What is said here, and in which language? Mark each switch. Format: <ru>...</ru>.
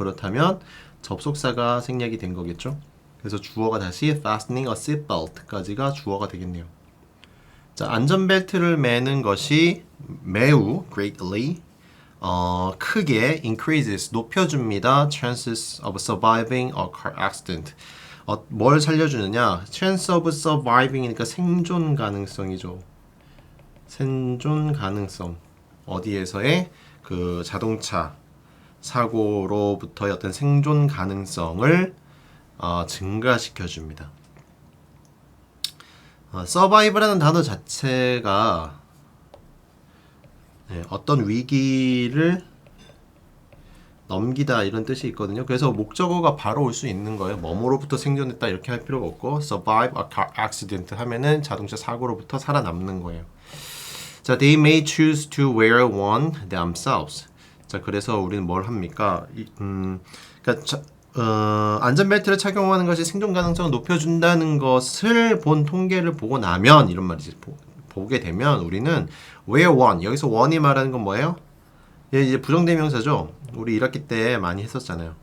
<ko>그렇다면 접속사가 생략이 된 거겠죠. 그래서 주어가 다시</ko> <en>fastening a seatbelt</en> <ko>까지가 주어가 되겠네요. 자, 안전벨트를 매는 것이 매우 greatly 크게 increases 높여줍니다.</ko> <en>chances of surviving a car accident.</en> <ko>뭘 살려주느냐? chance of surviving이니까 생존 가능성이죠. 생존 가능성. 어디에서의 그 자동차 사고로부터의 어떤 생존 가능성을 증가시켜 줍니다. survive라는 단어 자체가 어떤 위기를 넘기다 이런 뜻이 있거든요. 그래서 목적어가 바로 올 수 있는 거예요. 뭐뭐로부터 생존했다 이렇게 할 필요가 없고</ko> <en>survive a car accident</en> <ko>하면은 자동차 사고로부터 살아남는 거예요.</ko> <en>자, they may choose to wear one themselves.</en> <ko>자, 그래서 우리는 뭘 합니까? 그러니까 안전벨트를 착용하는 것이 생존 가능성을 높여준다는 것을 본 통계를 보고 나면 이런 말이지 보게 되면 우리는</ko> <en>wear one</en> <ko>여기서 one이 말하는 건 뭐예요? 얘 이제 부정대명사죠. 우리 1학기 때 많이 했었잖아요.</ko>